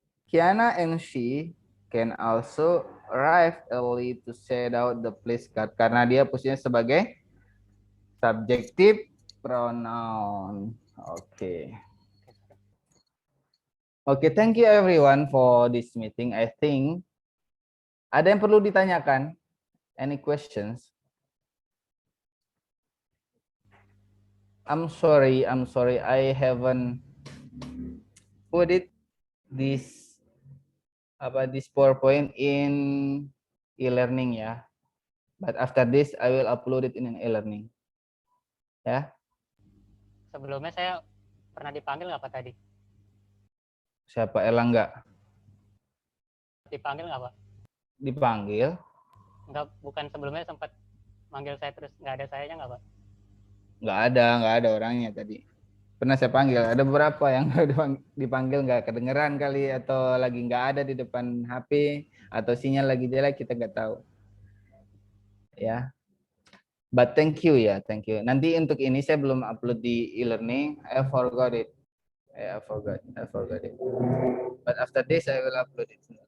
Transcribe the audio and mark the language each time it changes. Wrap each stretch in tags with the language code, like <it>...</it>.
<en>Kiana and she can also arrive early to set out the place card.</en> <id>Karena dia posisinya sebagai subjective pronoun. Okay.</id> <en>Okay, thank you everyone for this meeting. I think</en> <id>ada yang perlu ditanyakan?</id> <en>Any questions? I'm sorry, I haven't put it this PowerPoint in e-learning ya. But after this I will upload it in an e-learning.</en> <id>Ya. Sebelumnya saya pernah dipanggil nggak Pak tadi? Siapa? Erlangga? Dipanggil nggak Pak? Dipanggil? Enggak, bukan sebelumnya sempat manggil saya terus nggak ada sayanya nggak Pak? Nggak ada orangnya tadi. Pernah saya panggil, ada beberapa yang dipanggil nggak kedengeran kali, atau lagi nggak ada di depan HP, atau sinyal lagi jelek, kita nggak tahu. Ya.</id> <en>But thank you</en> <id>ya, thank you. Nanti untuk ini saya belum upload di e-learning,</id> <en>I forgot it. I forgot it. But after this I will upload it.</en>